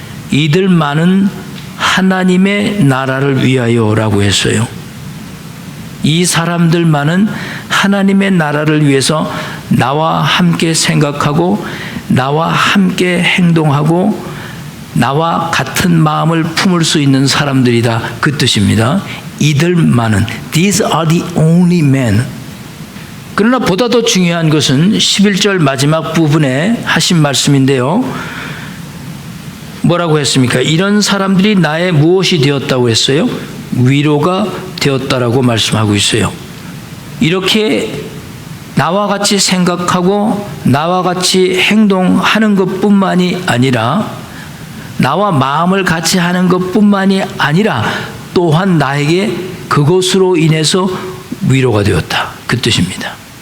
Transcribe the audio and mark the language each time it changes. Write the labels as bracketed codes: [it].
[ko] 이들만은 하나님의 나라를 위하여라고 했어요. 이 사람들만은 하나님의 나라를 위해서 나와 함께 생각하고 나와 함께 행동하고 나와 같은 마음을 품을 수 있는 사람들이다. 그 뜻입니다. 이들만은 [en] These are the only men. [ko] 그러나 보다 더 중요한 것은 11절 마지막 부분에 하신 말씀인데요. 뭐라고 했습니까? 이런 사람들이 나의 무엇이 되었다고 했어요? 위로가 되었다라고 말씀하고 있어요. 이렇게 나와 같이 생각하고 나와 같이 행동하는 것뿐만이 아니라 나와 마음을 같이 하는 것뿐만이 아니라 또한 나에게 그것으로 인해서 위로가 되었다. 그 뜻입니다.